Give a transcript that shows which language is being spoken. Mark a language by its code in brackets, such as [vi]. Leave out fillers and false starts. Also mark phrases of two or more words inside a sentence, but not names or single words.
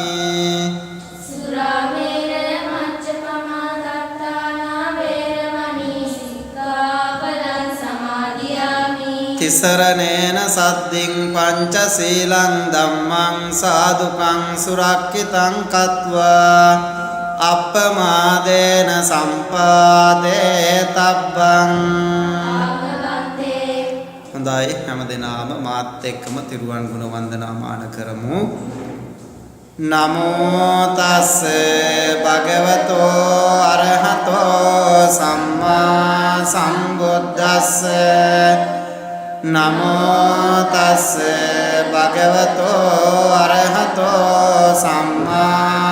[pi] සුරාමේරය මජ්ජපමා දත්තානා වේරමණී සික්ඛාපදං සමාදියාමි තිසරණේන සද්දින් පංචශීලං ධම්මං සාදුකං සුරක්ඛිතං කତ୍වා අප්පමාදේන සම්පාදේ තබ්බං ආමවත්තේ [si] හොඳයි හැමදෙනාම මාත් එක්කම තිරුවන් ගුණ වන්දනාමාන කරමු [pi] නමෝ තස්ස භගවතෝ අරහතෝ සම්මා සම්බුද්දස්ස නමෝ තස්ස භගවතෝ අරහතෝ සම්මා